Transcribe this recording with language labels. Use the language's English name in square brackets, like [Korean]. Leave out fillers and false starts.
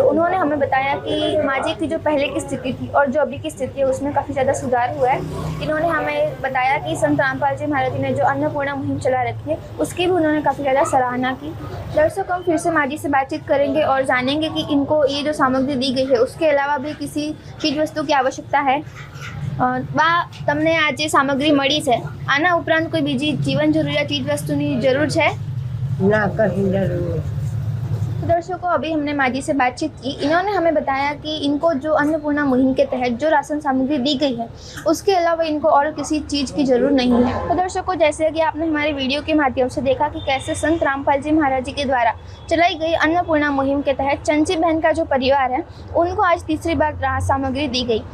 [Hindi] उन्होंने हमें बताया कि माँ जी की जो पहले की स्थिति थी और जो अभी की स्थिति है उसमें काफ़ी ज़्यादा सुधार हुआ है। इन्होंने हमें बताया कि संत रामपाल जी महाराज जी ने जो अन्नपूर्णा मुहिम चला रखी है उसकी भी उन्होंने काफ़ी ज़्यादा सराहना की। दर्शकों, हम फिर से माँ जी से बातचीत करेंगे और जानेंगे कि इनको ये जो सामग्री दी गई है उसके अलावा भी किसी चीज़ वस्तु की आवश्यकता है। [Gujarati] બા, તમને આજે સામગ્રી મળી છે, આના ઉપરાંત કોઈ બીજી જીવન જરૂરિયાત ચીજ વસ્તુની જરૂર છે? ના, કશું જરૂર નહીં. [Hindi] तो दर्शकों, अभी हमने माजी से बातचीत की। इन्होंने हमें बताया कि इनको जो अन्नपूर्णा मुहिम के तहत जो राशन सामग्री दी गई है उसके अलावा इनको और किसी चीज़ की ज़रूरत नहीं है। तो दर्शकों, जैसे कि आपने हमारे वीडियो के माध्यम से देखा कि कैसे संत रामपाल जी महाराज जी के द्वारा चलाई गई अन्नपूर्णा मुहिम के तहत चंची बहन का जो परिवार है उनको आज तीसरी बार राहत सामग्री दी गई।